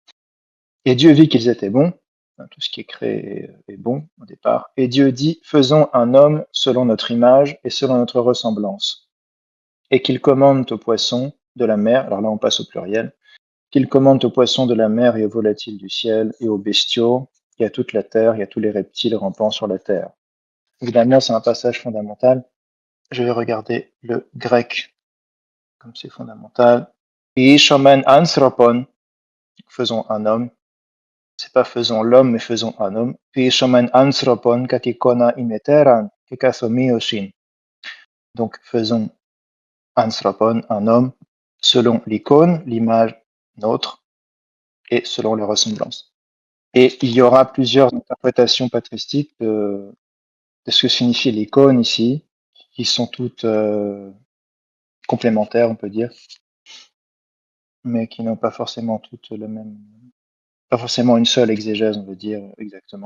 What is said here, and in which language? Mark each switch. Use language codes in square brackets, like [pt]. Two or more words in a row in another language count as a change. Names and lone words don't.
[fr] Et Dieu vit qu'ils étaient bons, tout ce qui est créé est bon au départ, et Dieu dit, faisons un homme selon notre image et selon notre ressemblance, et qu'il commande aux poissons de la mer, alors là on passe au pluriel, qu'il commande aux poissons de la mer et aux volatiles du ciel et aux bestiaux, et à toute la terre, et à tous les reptiles rampant sur la terre. Évidemment, c'est un passage fondamental. Je vais regarder le grec, comme c'est fondamental. [el] Ποιήσωμεν ἄνθρωπον, [fr] faisons un homme. C'est pas faisons l'homme, mais faisons un homme. [el] Ποιήσωμεν ἄνθρωπον κατ' εἰκόνα ἡμετέραν, καὶ καθ' ὁμοίωσιν. [fr] Donc, faisons anthropon, un homme, selon l'icône, l'image nôtre, et selon les ressemblances. Et il y aura plusieurs interprétations patristiques de ce que signifie l'icône ici, qui sont toutes complémentaires, on peut dire, mais qui n'ont pas forcément toutes le même, pas forcément une seule exégèse, on veut dire exactement.